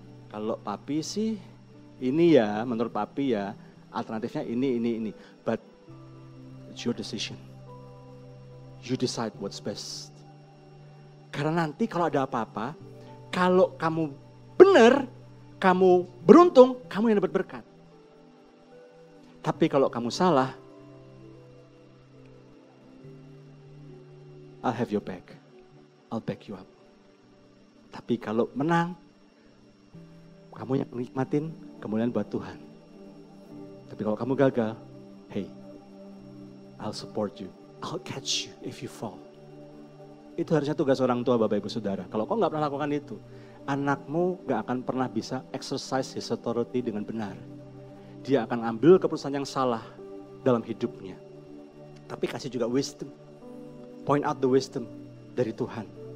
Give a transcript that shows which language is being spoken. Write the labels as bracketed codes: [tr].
[id] Kalau papi sih, ini ya, menurut papi ya, alternatifnya ini. [en] But it's your decision. You decide what's best. [id] Karena nanti kalau ada apa-apa, kalau kamu benar, kamu beruntung, kamu yang dapat berkat. Tapi kalau kamu salah, [en] I'll have your back. I'll back you up. [id] Tapi kalau menang, kamu yang nikmatin kemuliaan buat Tuhan. Tapi kalau kamu gagal, hey, [en] I'll support you. I'll catch you if you fall. [id] Itu harusnya tugas orang tua Bapak Ibu Saudara. Kalau kau gak pernah lakukan itu, anakmu gak akan pernah bisa [en] exercise his authority [id] dengan benar. Dia akan ambil keputusan yang salah dalam hidupnya. Tapi kasih juga wisdom. [en] Point out the wisdom [id] dari Tuhan.